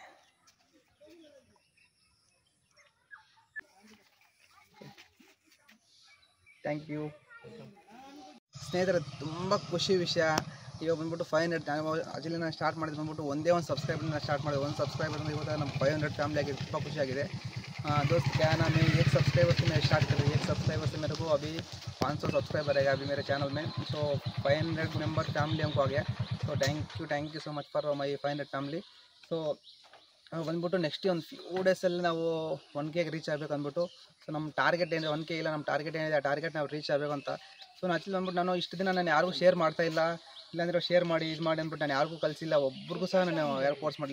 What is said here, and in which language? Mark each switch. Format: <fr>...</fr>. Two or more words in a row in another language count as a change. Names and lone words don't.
<en>thank you</en> <kn>ಸ್ನೇಹಿತರೆ. ತುಂಬ ಖುಷಿ ವಿಷಯ. ಇವಾಗ ಬಂದ್ಬಿಟ್ಟು 500 ಆಕ್ಚುಲಿ ನಾನು ಸ್ಟಾರ್ಟ್ ಮಾಡಿದ್ದು ಬಂದ್ಬಿಟ್ಟು ಒಂದೇ ಒಂದು ಸಬ್ಸ್ಕ್ರೈಬರ್ನ ಸ್ಟಾರ್ಟ್ ಮಾಡಿದೆ. ಒಂದು ಸಬ್ಸ್ಕ್ರೈಬರ್ ಅಂದರೆ ಇವತ್ತು ನಮ್ಮ 500 ಫ್ಯಾಮಿಲಿ ಆಗಿದೆ. ತುಂಬ ಖುಷಿಯಾಗಿದೆ.</kn> <hi>दोस्त क्या नाम है, 1 सब्सक्राइबर से मैं स्टार्ट कर रही हूँ. 1 सब्सक्राइबर से मेरे को अभी 500 सब्सक्राइबर है अभी मेरे चैनल में. सो 500</hi> <en>member family</en> <hi>हमको आ गया.</hi> <en>so thank you so much for my 500 ಫ್ಯಾಮಿಲಿ.</en> <kn>ಸೊ ಬಂದ್ಬಿಟ್ಟು ನೆಕ್ಸ್ಟ್ ಒಂದು</kn> <en>few days</en> <kn>ನಾವು 1K ರೀಚ್ ಆಗಬೇಕು ಅಂದ್ಬಿಟ್ಟು. ಸೊ ನಮ್ಮ ಟಾರ್ಗೆಟ್ ಏನಿದೆ 1K ಇಲ್ಲ, ನಮ್ಮ ಟಾರ್ಗೆಟ್ ಏನಿದೆ ಆ ಟಾರ್ಗೆಟ್ ನಾವು ರೀಚ್ ಆಗಬೇಕು ಅಂತ. ಸೊ ನಾನು ಆಕ್ಚುಲಿ ಬಂದ್ಬಿಟ್ಟು ನಾನು ಇಷ್ಟು ದಿನ ನಾನು ಯಾರಿಗೂ ಶೇರ್ ಮಾಡ್ತಾ ಇಲ್ಲ, ಇಲ್ಲಾಂದರೆ ಶೇರ್ ಮಾಡಿ ಇದು ಮಾಡಿ ಅಂದ್ಬಿಟ್ಟು ನಾನು ಯಾರಿಗೂ ಕಲಿಸಿಲ್ಲ, ಒಬ್ರಿಗೂ ಸಹ ನಾನು ಯಾರು ಕೋರ್ಸ್ ಮಾಡಲಿ.</kn>